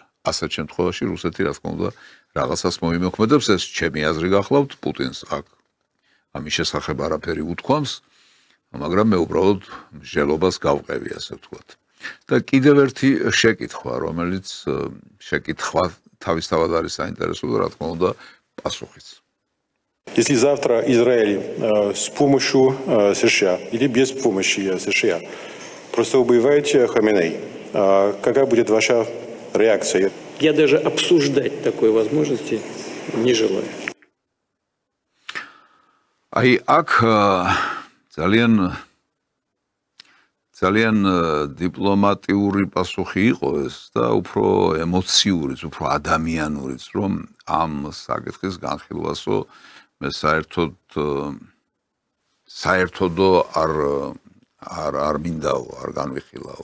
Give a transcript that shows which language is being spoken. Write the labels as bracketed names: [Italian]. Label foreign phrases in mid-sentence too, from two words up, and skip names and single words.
[Georgian] ასეთ შემთხვევაში რუსეთი რა თქმა უნდა რაღაცას მოიმოქმედებს, ეს ჩემი აზრი გახლავთ, პუტინს აქ ამის შესახებ არაფერი უთქვამს, მაგრამ მე უბრალოდ მსჯელობას გავყევი, ასე ვთქვათ. და კიდევ ერთი შეკითხვა, რომელიც შეკითხვა თავისთავად არის საინტერესო და რა თქმა უნდა პასუხიც. [Russian] Если завтра Израиль с помощью США или без помощи США просто убивает Хаминей, какая будет ваша реакция? Я даже обсуждать такой возможности не желаю. [Georgian] Აი აქ ძალიან დიპლომატიური პასუხი იყო ეს და უფრო ემოციურიც, უფრო ადამიანურიც, რომ ამ საკითხის განხილვასო მე საერთოდო არ მინდაო, არ განვიხილაო.